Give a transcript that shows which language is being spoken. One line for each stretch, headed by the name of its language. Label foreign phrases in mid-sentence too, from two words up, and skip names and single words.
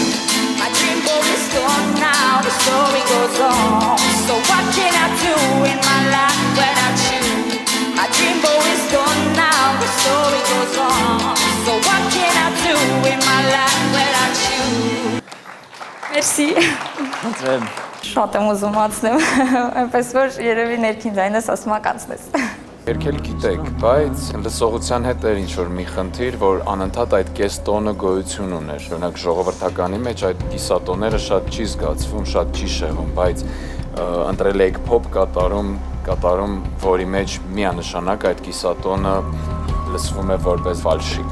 English: My dream boy is gone now, the story goes on. So what can I do in my life without you? My dream boy is gone now, the story goes on. So what can I do in my life without you?
Armenian: Մերսի։ Շատ եմ ուզում անցնեմ, այնպես որ երևի ներքին ձայնս ասում ա կանցնես։ Երգել գիտեք, բայց լսողության հետ էր ինչ-որ մի խնդիր, որ անընդհատ այդ կեստոնը գոյություն ուներ։ Օրինակ ժողովրդականի մեջ այդ կիսատոները շատ չի զգացվում, շատ չի շեղում, բայց ընտրել եք փոփ կատարում, որի մեջ միանշանակ այդ կիսատոնը լսվում է որպես վալշիկ։